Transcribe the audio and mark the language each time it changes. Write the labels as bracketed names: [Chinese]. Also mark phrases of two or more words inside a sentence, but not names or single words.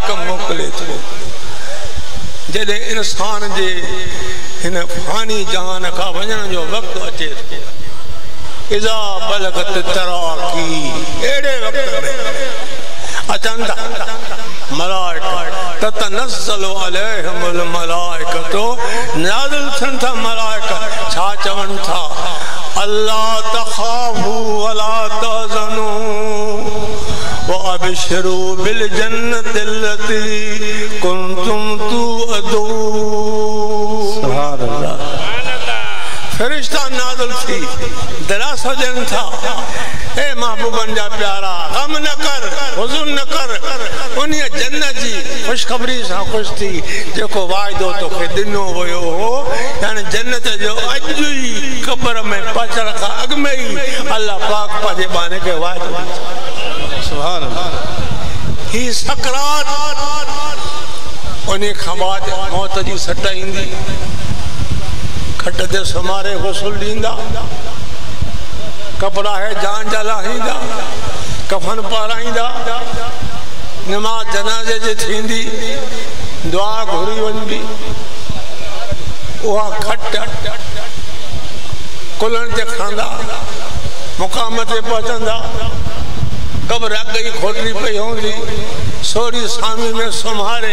[Sindhi] मोकिले थो जॾहिं इंसान जे हिन फानी जहान खां वञण जो वक़्तु अचे थो [Arabic] إذا بلغت التراقي [Sindhi] अहिड़े वक़्त में अचनि था मलाइका [Arabic] تتنزل عليهم الملائكة [Sindhi] नाज़िल थियनि था मलाइका छा चवनि था [Arabic] ألا تخافوا ولا تحزنوا وأبشروا بالجنة التي كنتم توعدون [Sindhi] सुभान अल्लाह फरिश्ता नाज़िल थी दरासा ॾियनि था ए महबूबन जा प्यारा गम न कर हुज़ुन न कर उन जन्नत जी ख़ुशख़बरी सां ख़ुशि थी जेको वाइदो तोखे ॾिनो वियो हो यानी जन्नत जो अॼु ई क़ब्र में पहुचण खां अॻु में ई अल्लाह पाक पंहिंजे बाने खे वाइदो सुभान अल्लाह ही सकरात उन खां बाद मौत जी सट ईंदी खट ते सुमारे गुस्ल ॾींदा कपड़ा है जान जा लाहींदा कफन पाराईंदा नमाज जनाज़े जी थींदी दुआ घुरी वञबी उहा खट कुलनि ते खणंदा मुक़ाम ते पहुचंदा कब्र अॻु खोटरी पई हूंदी सोरी सामी में सुम्हारे